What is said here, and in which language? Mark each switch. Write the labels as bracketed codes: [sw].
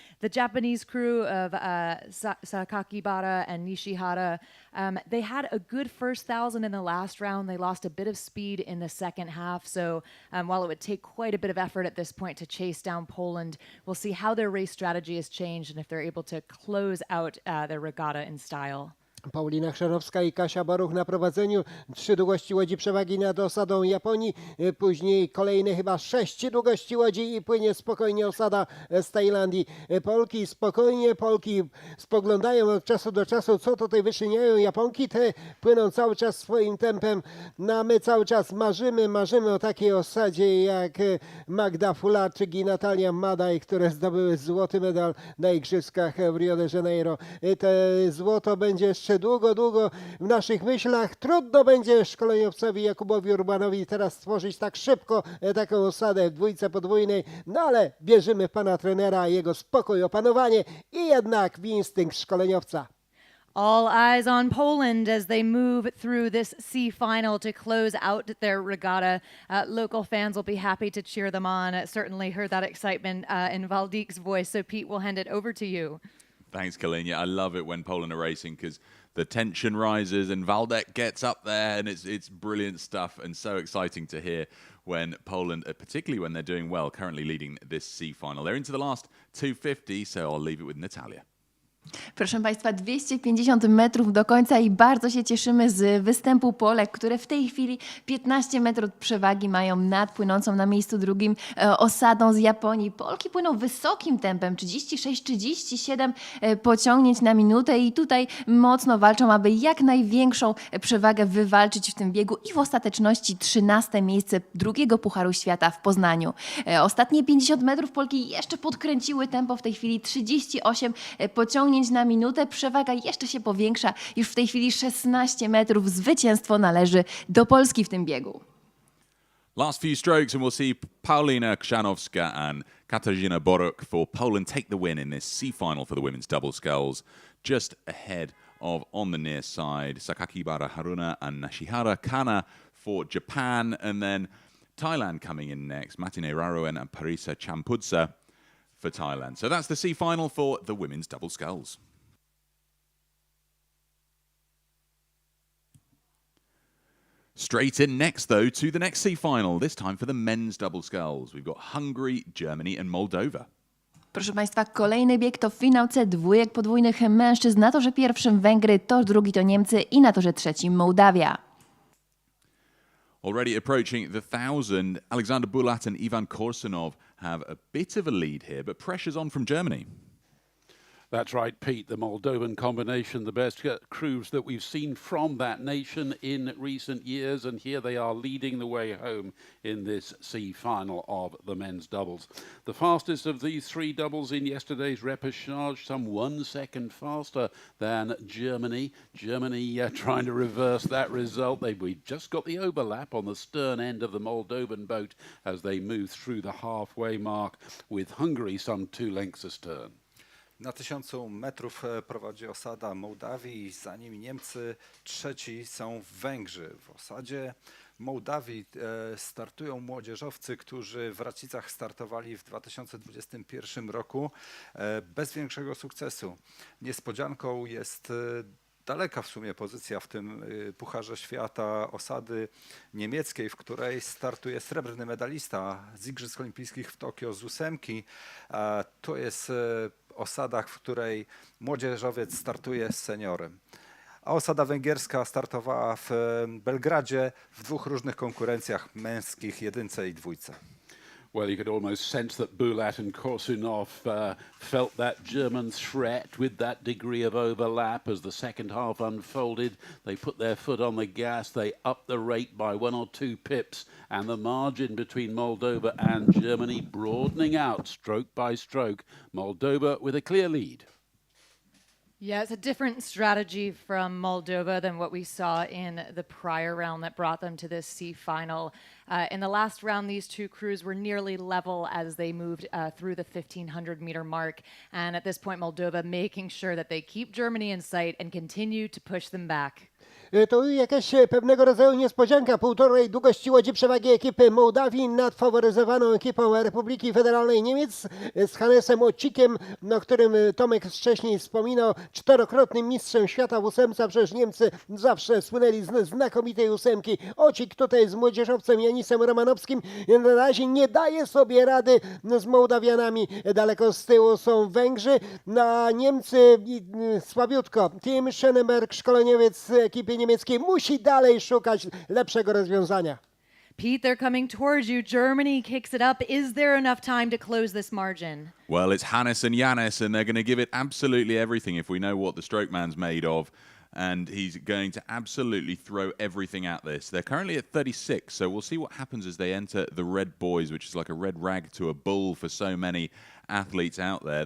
[en] The Japanese crew of Sakakibara and Nishihara, they had a good first 1,000 in the last round. They lost a bit of speed in the second half. So while it would take quite a bit of effort at this point to chase down Poland, we'll see how their race strategy has changed and if they're able to close out their regatta in style. [pl] Paulina Chrzanowska i Kasia Boruch na prowadzeniu. 3 długości łodzi przewagi nad osadą Japonii. Później kolejne chyba 6 długości łodzi i płynie spokojnie osada z Tajlandii. Polki spokojnie, Polki spoglądają od czasu do czasu, co tutaj wyczyniają Japonki. Te płyną cały czas swoim tempem. No a my cały czas marzymy o takiej osadzie jak Magda Fularczyk i Natalia Madaj, które zdobyły złoty medal na igrzyskach w Rio de Janeiro. Te złoto będzie jeszcze długo w naszych myślach. Trudno będzie szkoleniowcowi Jakubowi Urbanowi teraz stworzyć tak szybko taką osadę w dwójce podwójnej, no ale wierzymy w pana trenera, jego spokój, opanowanie i jednak w instynkt szkoleniowca. [en] All eyes on Poland as they move through this C final to close out their regatta. Local fans will be happy to cheer them on. Certainly heard that excitement in Waldik's voice. So Pete, we'll hand it over to you. Thanks, Kalina. I love it when Poland are racing because the tension rises and Waldek gets up there, and it's brilliant stuff and so exciting to hear when Poland, particularly when they're doing well, currently leading this C final. They're into the last 250, so I'll leave it with Natalia. [pl] Proszę Państwa, 250 metrów do końca i bardzo się cieszymy z występu Polek, które w tej chwili 15 metrów przewagi mają nad płynącą na miejscu drugim osadą z Japonii. Polki płyną wysokim tempem, 36-37 pociągnięć na minutę i tutaj mocno walczą, aby jak największą przewagę wywalczyć w tym biegu i w ostateczności 13 miejsce drugiego Pucharu Świata w Poznaniu. Ostatnie 50 metrów Polki jeszcze podkręciły tempo, w tej chwili 38 pociągnięć na minutę, przewaga jeszcze się powiększa, już w tej chwili 16 metrów, zwycięstwo należy do Polski w tym biegu. [en] Last few strokes and we'll see Paulina Krzanowska and Katarzyna Boruk for Poland take the win in this C-final for the women's double sculls. Just ahead of, on the near side, Sakakibara Haruna and Nashihara Kana for Japan, and then Thailand coming in next, Matine Raroen and Parisa Champudsa for Thailand. So that's the C-final for the women's double sculls. Straight in next, though, to the next C-final, this time for the men's double sculls. We've got Hungary, Germany and Moldova. [pl] Proszę Państwa, kolejny bieg to finał C dwójek podwójnych mężczyzn. Na torze pierwszym Węgry, tor drugi to Niemcy i na torze trzecim Mołdawia. [en] Already approaching the 1000, Alexander Bulat and Ivan Korsunov have a bit of a lead here, but pressure's on from Germany. That's right, Pete. The Moldovan combination, the best crews that we've seen from that nation in recent years, and here they are leading the way home in this C-final of the men's doubles. The fastest of these three doubles in yesterday's repercharge, some 1 second faster than Germany. Germany trying to reverse that result. We just got the overlap on the stern end of the Moldovan boat as they move through the halfway mark, with Hungary some 2 lengths astern. [pl] Na 1000 metrów prowadzi osada Mołdawii, za nimi Niemcy, trzeci są Węgrzy. W osadzie Mołdawii startują młodzieżowcy, którzy w Racicach startowali w 2021 roku bez większego sukcesu. Niespodzianką jest daleka w sumie pozycja w tym Pucharze Świata osady niemieckiej, w której startuje srebrny medalista z Igrzysk Olimpijskich w Tokio z 8. To jest osada, w której młodzieżowiec startuje z seniorem. A osada węgierska startowała w Belgradzie w 2 różnych konkurencjach męskich, jedynce i dwójce. [en] Well, you could almost sense that Bulat and Korsunov felt that German threat with that degree of overlap as the second half unfolded. They put their foot on the gas, they upped the rate by 1 or 2 pips, and the margin between Moldova and Germany broadening out stroke by stroke. Moldova with a clear lead. Yeah, it's a different strategy from Moldova than what we saw in the prior round that brought them to this C-final. In the last round, these two crews were nearly level as they moved through the 1500-meter mark. And at this point, Moldova making sure that they keep Germany in sight and continue to push them back. [pl] To jakaś pewnego rodzaju niespodzianka. Półtorej długości łodzi przewagi ekipy Mołdawii nad faworyzowaną ekipą Republiki Federalnej Niemiec z Hannesem Ocikiem, o którym Tomek wcześniej wspominał, 4-krotnym mistrzem świata w 8. Przecież Niemcy zawsze słynęli z znakomitej 8. Ocik tutaj z młodzieżowcem Janisem Romanowskim na razie nie daje sobie rady z Mołdawianami. Daleko z tyłu są Węgrzy, a Niemcy słabiutko. Tim Schönenberg, szkoleniowiec ekipy niemieckiej, musi dalej szukać lepszego rozwiązania. [en] Pete, they're coming towards you. Germany kicks it up. Is there enough time to close this margin? Well, it's Hannes and Jannis, and they're going to give it absolutely everything if we know what the stroke man's made of. And he's going to absolutely throw everything at this. They're currently at 36, so we'll see what happens as they enter the red boys, which is like a red rag to a bull for so many athletes out there.